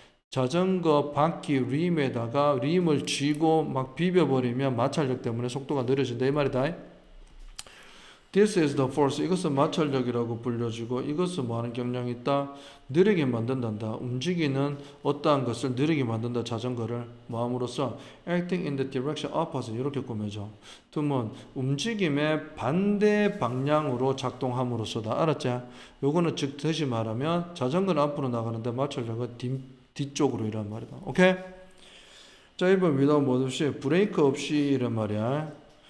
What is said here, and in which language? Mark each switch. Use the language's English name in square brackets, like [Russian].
[Korean] 자전거 바퀴 림에다가 림을 쥐고 막 비벼버리면 마찰력 때문에 속도가 느려진다 이 말이다. [English] This is the force. [Korean] 이것은 마찰력이라고 불려지고 이것은 뭐하는 경향이 있다? 느리게 만든단다. 움직이는 어떠한 것을 느리게 만든다. 자전거를 뭐함으로써 acting in the direction opposite 이렇게 꾸며져. 두문 움직임의 반대 방향으로 작동함으로써다. 알았지? 요거는 즉 다시 말하면 자전거는 앞으로 나가는데 마찰력은 뒤쪽으로 이란 말이다. 오케이? 자, 1번 without 뭐 없이 브레이크 없이 이란 말이야.